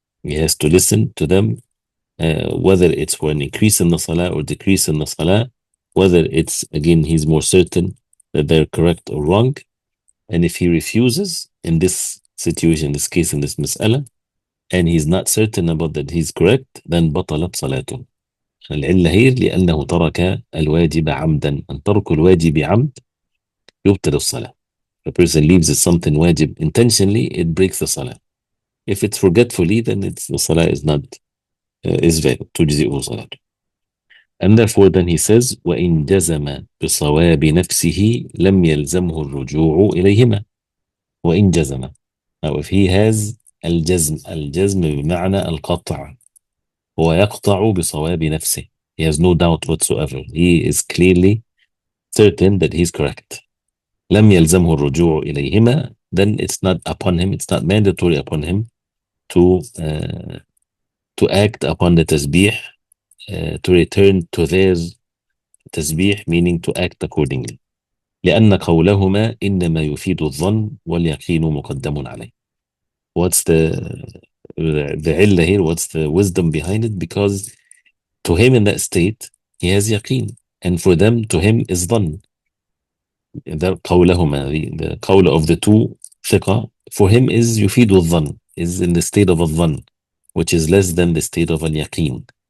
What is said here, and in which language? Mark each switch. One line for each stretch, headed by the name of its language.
English: He has to listen to them, whether it's for an increase in the salah or decrease in the salah, whether it's, again, he's more certain that they're correct or wrong. And if he refuses in this situation, this case, in this mas'ala, and he's not certain about that he's correct, then
Arabic: بطلت صلاته. العلة هي لأنه ترك الواجب عمدا. أن ترك الواجب عمد يبطل الصلاة.
English: If a person leaves something wajib intentionally, it breaks the salah. If it's forgetfully, then the salah is not is valid.
Arabic: تجزئه صلاته.
English: And therefore then he says
Arabic: وإن جزم بصواب نفسه لم يلزمه الرجوع إليهما. وإن جزم.
English: Now if he has
Arabic: الجزم بمعنى القطع, هو يقطع بصواب نفسه.
English: He has no doubt whatsoever. He is clearly certain that he's correct.
Arabic: لم يلزمه الرجوع إليهما.
English: Then it's not upon him, it's not mandatory upon him to act upon the tasbih, to return to their tasbih, meaning to act accordingly.
Arabic: لأن قولهما إنما يفيد الظن واليقين مقدم عليه.
English: What's the علة here? What's the wisdom behind it? Because to him in that state, he has yaqeen, and for them, to him is dhann. The قولهما, the qawl of the two ثقة, for him is
Arabic: يفيد الظن,
English: is in the state of a dhann, which is less than the state of al-yaqeen.